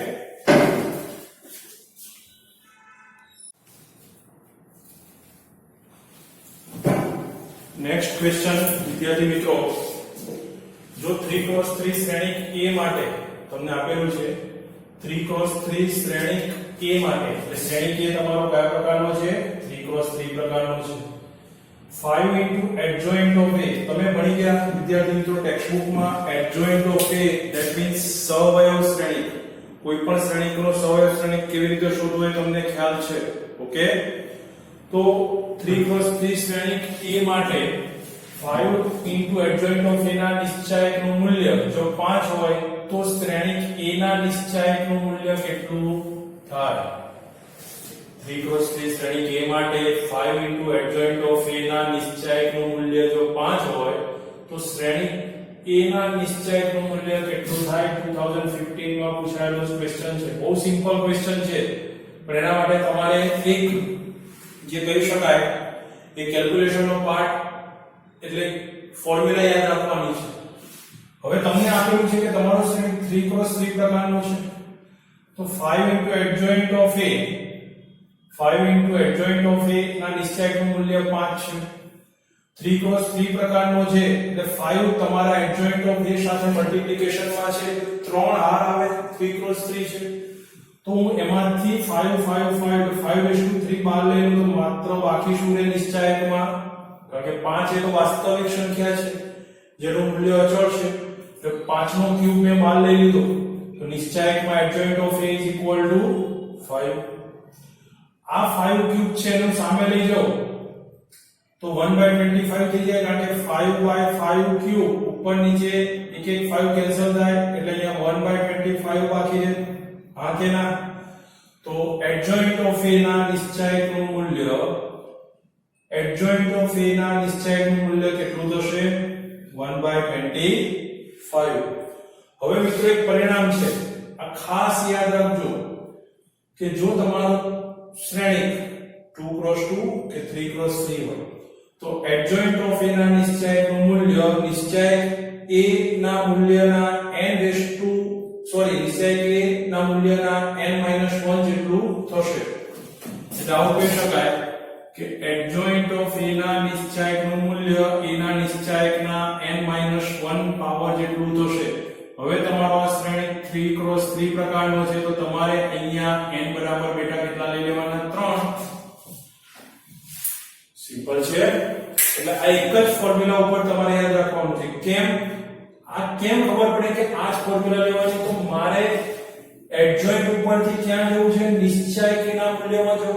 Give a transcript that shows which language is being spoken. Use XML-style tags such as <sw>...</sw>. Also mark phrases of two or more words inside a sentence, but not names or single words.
<en>next question</en> <gu>વિદ્યાર્થી મિત્રો, જો 3x3 શ્રેણિક A માટે તમને આપેલું છે 3x3 શ્રેણિક A માટે, એટલે શ્રેણિક A તમારો કયા પ્રકારનો છે 3x3 પ્રકારનો છે।</gu> <en>5 into adjoint of A,</en> <gu>તમે ભણી ગયા વિદ્યાર્થી મિત્રો ટેક્સ્ટબુકમાં</gu> <en>adjoint of A, that means</en> <gu>સહવયવ શ્રેણિક। કોઈ પણ શ્રેણિકનો સહવયવ શ્રેણિક કેવી રીતે શોધવો એ તમને ખ્યાલ છે, ઓકે। તો 3x3 શ્રેણિક A માટે</gu> <en>5 into adjoint of A</en> <gu>ના નિશ્ચાયકનું મૂલ્ય જો 5 હોય તો શ્રેણિક A ના નિશ્ચાયકનું મૂલ્ય કેટલું થાય? 3x3 શ્રેણિક A માટે 5 into adjoint of A ના નિશ્ચાયકનું મૂલ્ય જો 5 હોય તો શ્રેણિક a ના નિશ્ચયકનું મૂલ્ય કેટલું થાય 2015 માં પૂછાયેલો ક્વેશ્ચન છે બહુ</gu> <en>simple question</en> <gu>છે પણ એના માટે તમારે એક જે કહી શકાય એ કેલ્ક્યુલેશન નો પાર્ટ એટલે ફોર્મ્યુલા યાદ રાખવાની છે હવે તમને આપેલું છે કે તમારો શ્રેણિક 3x3 પ્રકારનો છે તો</gu> <en>5 into adjoint of a 5 into adjoint of a</en> <gu>ના નિશ્ચયકનું મૂલ્ય 5 છે 3x3 પ્રકારનો છે એટલે 5 તમારા</gu> <en>adjoint of a</en> <gu>સાથે મલ્ટીપ્લિકેશન માં છે 3 r આવે 3x3 છે તો હું એમાંથી 5 5 5 5/3 બહાર લઈ લઉં તો માત્ર બાકી શું રહે નિશ્ચયકમાં કારણ કે 5 એ તો વાસ્તવિક સંખ્યા છે જેનું મૂલ્ય અચળ છે એટલે 5 નો ક્યુબ મેં બહાર લઈ લીધો તો નિશ્ચયકમાં</gu> <en>adjoint of a is equal to 5</en> <gu>આ 5 ક્યુબ છે એનું સામે લઈ જાઓ તો 1/25 થઈ જાય કારણ કે 5/5 ક્યુબ ઉપર નીચે એક એક 5 કેન્સલ થાય એટલે અહીંયા 1/25 બાકી રહે હા કે ના તો</gu> <en>adjoint of a</en> <gu>ના નિશ્ચયકનું મૂલ્ય</gu> <en>adjoint of a</en> <gu>ના નિશ્ચયકનું મૂલ્ય કેટલું થશે 1/25 હવે મિત્રો એક પરિણામ છે આ ખાસ યાદ રાખજો કે જો તમારો શ્રેણિક 2x2 કે 3x3 હોય તો</gu> <en>adjoint of a</en> <gu>ના નિશ્ચયકનું મૂલ્ય નિશ્ચયક a ના મૂલ્યના નિશ્ચયક a ના મૂલ્યના n-1 જેટલું થશે એટલે આવું કહી શકાય કે</gu> <en>adjoint of a</en> <gu>ના નિશ્ચયકનું મૂલ્ય a ના નિશ્ચયકના n-1 પાવર જેટલું થશે હવે તમારો આ શ્રેણિક 3x3 પ્રકારનો છે તો તમારે અહીંયા n બરાબર બેટા કેટલા લઈ લેવાના 3 સિમ્પલ છે એટલે આ એક જ ફોર્મ્યુલા ઉપર તમારે યાદ રાખવાનું છે કેમ ખબર પડે કે આ જ ફોર્મ્યુલા લેવાની તો મારે adjoint ઉપરથી ક્યાં જવું છે નિશ્ચયકના મૂલ્યમાં જવું</gu>